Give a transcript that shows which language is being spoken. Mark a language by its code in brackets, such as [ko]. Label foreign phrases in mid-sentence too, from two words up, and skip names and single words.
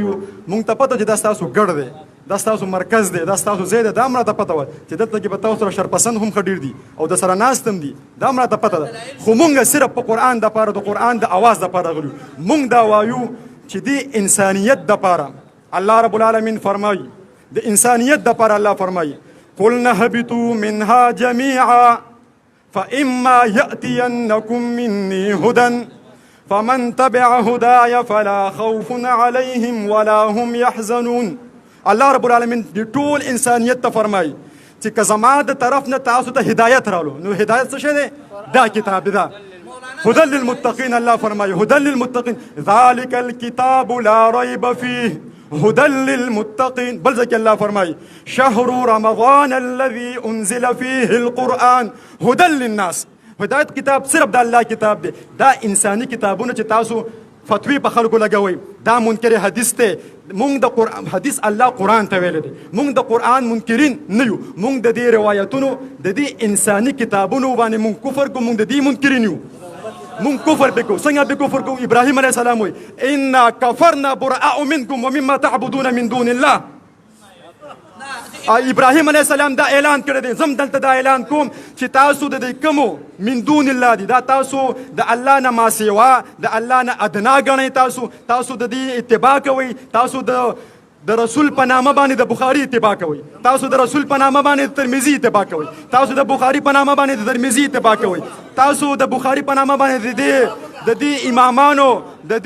[ps] یو مونږ ته پته چې دا ستاسو ګډ دی دا ستاسو مرکز دی دا ستاسو ځای دی دا هم راته پته وه چې دلته کې به تاسو سره شرپسند هم ښه ډېر دي او د سره ناست هم دي دا هم راته پته ده خو مونږ صرف په قرآن دپاره د قرآن د اواز دپاره راغلي یو مونږ دا وایو چې دې انسانیت دپاره الله رب العالمین فرمایي د انسانیت دپاره الله فرمایي [ar] قلنا اهبطوا منها جميعا فإما يأتينكم مني هدى فمن تبع هداي فلا خوف عليهم ولا هم يحزنون [ps] الله رب العالمین د ټول انسانیت ته فرمایي چې که زما د طرف نه تاسو ته هدایت رالو نو هدایت څه شی دی دا کتاب دی دا [ar] هدى للمتقين [ps] الله فرمایي [ar] هدى للمتقين ذلك الكتاب لا ريب فيه هدى للمتقين بل ذلك [ps] الله فرمایي [ar] شهر رمضان الذي انزل فيه القرآن هدى للناس [ps] هدایت کتاب صرف د الله کتاب دی دا انساني کتابونه چې تاسو فتوی په خلکو لګوئ دا منکر حدیث دی مونږ د قرآن حدیث الله قرآن ته ویلی دی مونږ د قرآن منکرین نه یو مونږ د دې روایتونو د دې انساني کتابونو باندې مونږ کفر کوو مونږ د دې منکرین یو مونږ کفر به کوو څنګه به کفر کوو ابراهیم علیه السلام وایي [ar] انا کفرنا براء منکم ومما تعبدون من دون الله [ps] ابراهیم علیه السلام دا اعلان کړی دی زم دلته دا اعلان کوم چې تاسو د دې کومو [ar] من دون الله [ps] دي دا تاسو د الله نه ما سوا د الله نه ادنا ګڼئ تاسو د دې اتباع کوئ تاسو د رسول په نامه باندې د بخاري اتباع کوئ تاسو د رسول په نامه باندې د ترمذي اتباع کوئ تاسو د بخاري په نامه باندې د ترمذي اتباع کوئ تاسو د بخاري په نامه باندې د دې امامانو د دې